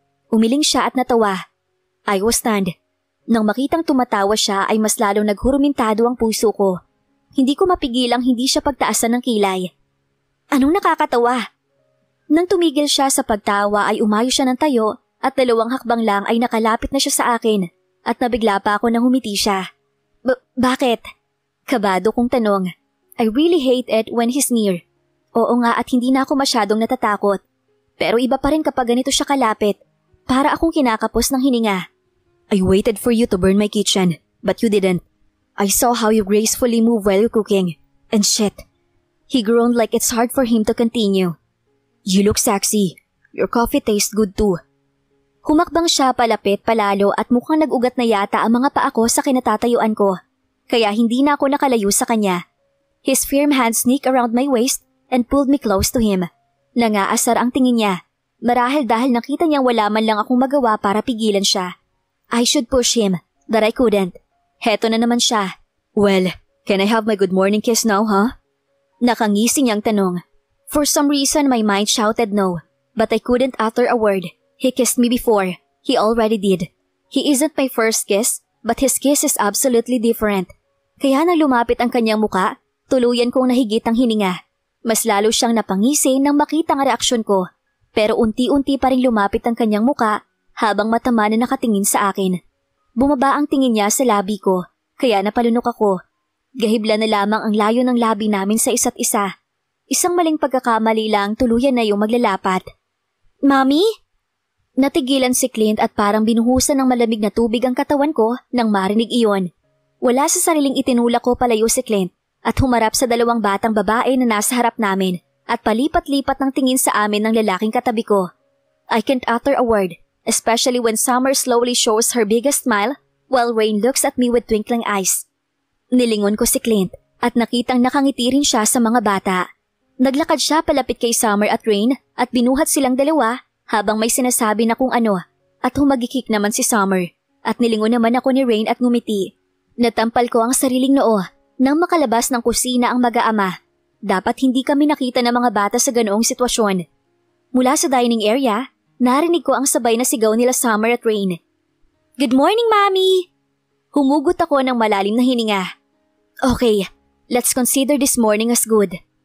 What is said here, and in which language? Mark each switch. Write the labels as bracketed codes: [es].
[tl] Umiling siya at natawa. [en] I was stunned. [tl] Nang makitang tumatawa siya ay mas lalong naghurumintado ang puso ko. Hindi ko mapigilang hindi siya pagtaasan ng kilay. Anong nakakatawa? Nang tumigil siya sa pagtawa ay umayo siya ng tayo at 2 hakbang lang ay nakalapit na siya sa akin at nabigla pa ako nang humiti siya. Bakit? Kabado kong tanong. [en] I really hate it when he's near. [tl] Oo nga at hindi na ako masyadong natatakot. Pero iba pa rin kapag ganito siya kalapit. Para akong kinakapos ng hininga. [en] I waited for you to burn my kitchen, but you didn't. I saw how you gracefully move while you're cooking. And shit. He groaned like it's hard for him to continue. You look sexy. Your coffee tastes good too. [tl] Humakbang siya palapit palalo at mukhang nag-ugat na yata ang mga paa ko sa kinatatayuan ko. Kaya hindi na ako nakalayo sa kanya. [en] His firm hand sneaked around my waist and pulled me close to him. [tl] Nangaasar ang tingin niya. Marahil dahil nakita niyang wala man lang akong magawa para pigilan siya. [en] I should push him, but I couldn't. [tl] Heto na naman siya. [en] Well, can I have my good morning kiss now, huh? [tl] Nakangisi niyang tanong. [en] For some reason my mind shouted no, but I couldn't utter a word. He kissed me before. He already did. He isn't my first kiss, but his kiss is absolutely different. [tl] Kaya nang lumapit ang kanyang muka, tuluyan kong nahigit ang hininga. Mas lalo siyang napangisi nang makita ang reaksyon ko. Pero unti-unti pa rin lumapit ang kanyang muka habang matama na nakatingin sa akin. Bumaba ang tingin niya sa labi ko, kaya napalunok ako. Gahibla na lamang ang layo ng labi namin sa isa't isa. Isang maling pagkakamali lang tuluyan na yung maglalapat. Mami? Natigilan si Clint at parang binuhusan ng malamig na tubig ang katawan ko nang marinig iyon. Wala sa sariling itinulak ko palayo si Clint at humarap sa dalawang batang babae na nasa harap namin at palipat-lipat ng tingin sa amin ng lalaking katabi ko. [en] I can't utter a word, especially when Summer slowly shows her biggest smile while Rain looks at me with twinkling eyes. [tl] Nilingon ko si Clint at nakitang nakangiti rin siya sa mga bata. Naglakad siya palapit kay Summer at Rain at binuhat silang dalawa habang may sinasabi na kung ano at humagikik naman si Summer at nilingon naman ako ni Rain at ngumiti. Natampal ko ang sariling noo nang makalabas ng kusina ang mag-aama. Dapat hindi kami nakita ng mga bata sa ganoong sitwasyon. Mula sa dining area, narinig ko ang sabay na sigaw nila Summer at Rain. [en] Good morning, Mommy! [tl] Humugot ako ng malalim na hininga. [en] Okay, let's consider this morning as good.